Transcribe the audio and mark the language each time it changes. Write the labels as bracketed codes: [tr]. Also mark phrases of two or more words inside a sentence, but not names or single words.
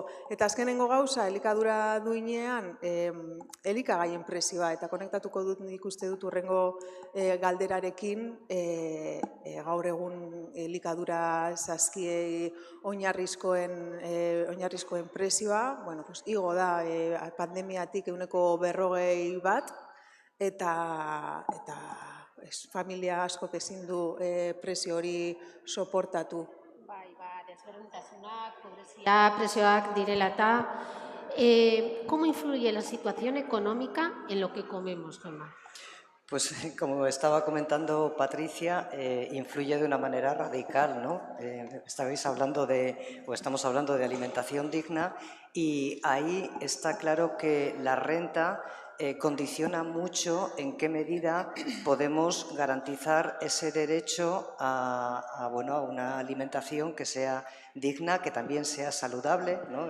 [eu] Eta azkenengo gauza, elikadura duinean elikagaien prezioa, eta konektatuko dut nik uste dut hurrengo galderarekin gaur egun elikadura saskiei oinarrizkoen prezioa, [es] bueno, pues, [eu] igo da pandemiatik 40% bat, eta familia askok ezin du prezio hori soportatu. Bai, desberdintasunak, pobrezia, prezioak direla eta. [es] ¿Cómo influye la situación económica en lo que comemos, Gemma? Pues como estaba comentando Patricia, influye de una manera radical, ¿no? Estamos hablando de alimentación digna y ahí está claro que la renta condiciona mucho en qué medida podemos garantizar ese derecho a una alimentación que sea digna, que también sea saludable, ¿no?